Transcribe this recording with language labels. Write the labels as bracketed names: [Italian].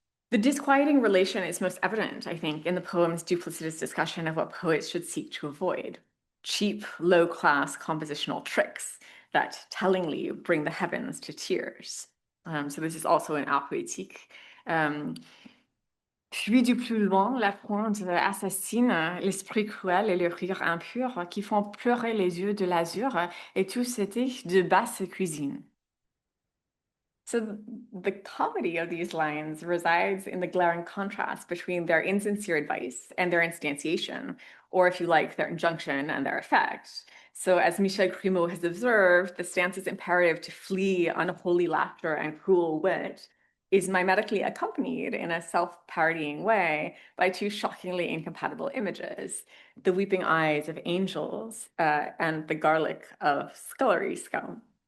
[English] The disquieting relation is most evident, I think, in the poem's duplicitous discussion of what poets should seek to avoid: cheap, low-class compositional tricks that tellingly bring the heavens to tears. So this is also an art poétique. [French] Fuis du plus loin, la pointe assassine, l'esprit cruel et le rire impur qui font pleurer les yeux de l'azur, et tout c'était de basse cuisine. [English] So the comedy of these lines resides in the glaring contrast between their insincere advice and their instantiation, or if you like, their injunction and their effect. So as Michel Grimaud has observed, the stance's imperative to flee unholy laughter and cruel wit is mimetically accompanied in a self-parodying way by two shockingly incompatible images: the weeping eyes of angels and the garlic of scullery scum.